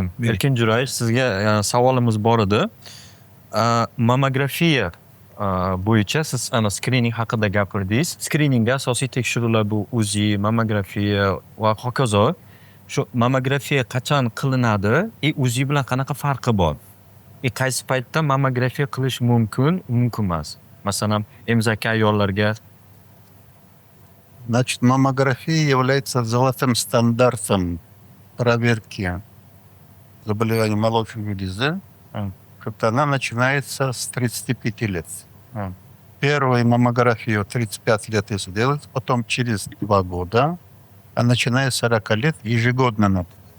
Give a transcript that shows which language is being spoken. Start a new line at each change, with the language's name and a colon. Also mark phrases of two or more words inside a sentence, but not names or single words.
Uzbek: Erkinjurayev, sizga savolimiz bor edi. Mammografiya bo'yicha siz ana skrining haqida gapirdingiz. Skriningda asosiy tekshiruvlar bu UZI, mammografiya va hokazo. Shu mammografiya qachon qilinadi? UZI bilan qanaqa farqi bor? Qaysi paytda mammografiya qilish mumkin emas? Masalan, emzaki ayollarga.
Russian: Значит, маммография является золотым стандартом проверки заболеваний молочной железы. Она начинается с 35 лет. Первую маммографию 35 лет если делать, потом через 2 года, а начиная с 40 лет ежегодно надо.